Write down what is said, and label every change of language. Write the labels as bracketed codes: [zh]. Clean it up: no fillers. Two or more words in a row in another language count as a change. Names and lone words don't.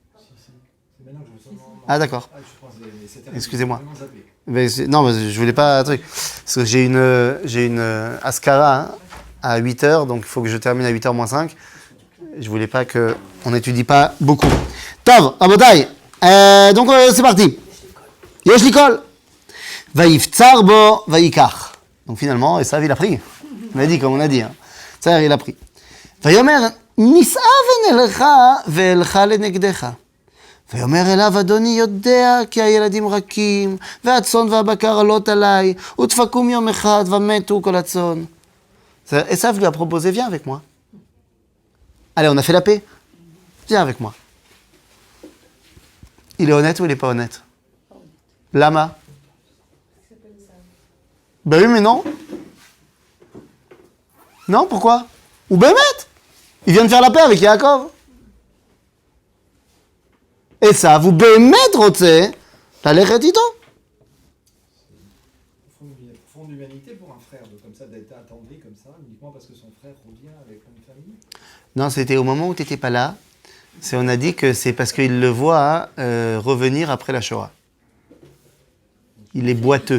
[fr] Ah d'accord. Excusez-moi. Mais non, mais je voulais pas un truc. Parce que j'ai une Askara à 8h, donc il faut que je termine à 8h moins 5. Je voulais pas qu'on n'étudie pas beaucoup. [he] טוב, רבותיי. [fr] Donc c'est parti. [he] יש לי כל. ויפצר בו ויקח. [fr] Donc finalement, Esav, il a pris. On a dit comme on a dit. Hein. Ça, il a pris. [he] ויאמר, נישאה ונלך ואלך לנגדך. ויאמר אליו, אדוני יודע כי הילדים רכים, והצאן והבקר עלות עליי, ודפקום יום אחד ומתו כל הצאן. [fr] Esav lui a proposé, viens avec moi. Allez, on a fait la paix. Viens avec moi. Il est honnête ou il n'est pas honnête? Lama? Ben oui, mais non. Non, pourquoi? Ou Bémet? Il vient de faire la paix avec Yaakov. [he] Esav, ובאמת רוצה ללכת איתו. [fr] Fond d'humanité pour un frère, de, comme ça, d'être attendri comme ça, uniquement parce que son frère revient avec une famille. Non, c'était au moment où tu n'étais pas là. On a dit que c'est parce qu'il le voit revenir après la Shoah. Il est boiteux.